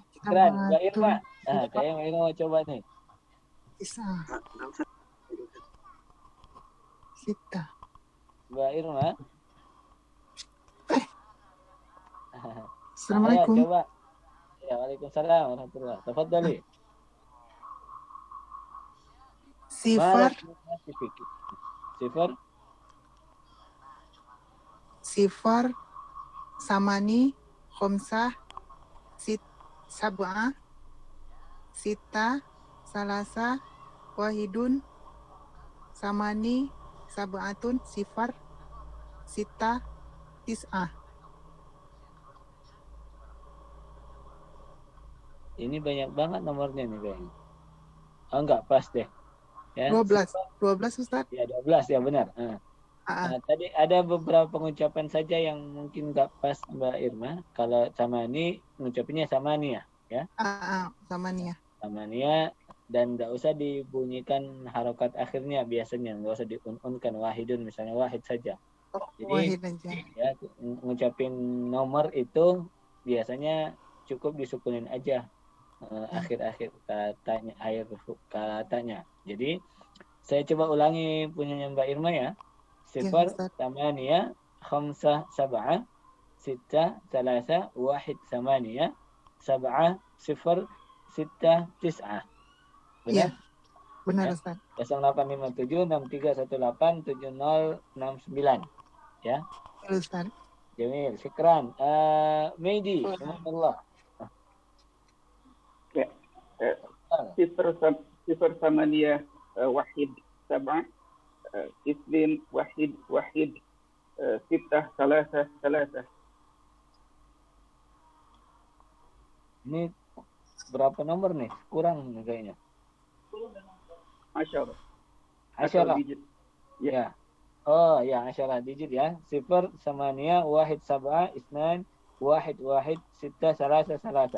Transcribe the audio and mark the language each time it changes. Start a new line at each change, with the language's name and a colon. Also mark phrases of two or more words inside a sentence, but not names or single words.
Indonesian: Keren, Mbak Irma. Kayaknya Mbak Irma mau coba nih.
Arabic: تسعة. ستة.
Indonesian: Mbak Irma. Assalamualaikum. Ayo, coba.
Arabic: Ya, وعليكم السلام ورحمة الله. Tafadhali. Sifar. ثمانية. خمسة. سبعة. ستة. ثلاثة. واحدٌ. ثمانية. سبعةٌ. صفر. ستة. Tis'ah.
Indonesian: Ini banyak banget nomornya nih kayaknya. Oh, enggak pas deh. Ya. 12 Ustaz? Ya, 12 ya benar. Tadi ada beberapa pengucapan saja yang mungkin enggak pas Mbak Irma. Kalau samani mengucapnya samania ya. Samania. Samania dan enggak usah dibunyikan harokat akhirnya biasanya, enggak usah diun-unkan wahidun misalnya wahid saja. Jadi Wahid aja. Ya, ngucapin nomor itu biasanya cukup disukunin aja. Akhir-akhir katanya. Jadi saya coba ulangi punyanya Mbak Irma ya.
Arabic: صفر، ثمانية، خمسة، سبعة، ستة، ثلاثة، واحد، ثمانية، سبعة، صفر، ستة، تسعة.
Indonesian: Benar? Iya, benar Ustaz. 0857 6318 7069 ya. Ustaz.
Arabic: Jamil, syukran. Medi, alhamdulillah. صفر ثمانية واحد سبعة اثنين واحد ستة ثلاثة.
Indonesian: Ini berapa nomor nih? Kurang nih kayaknya. 10. 10. digit. Ya. Oh ya, 10 digit ya. 0, 8, 1, 7, 2, 1, 1, 6, 3, 3.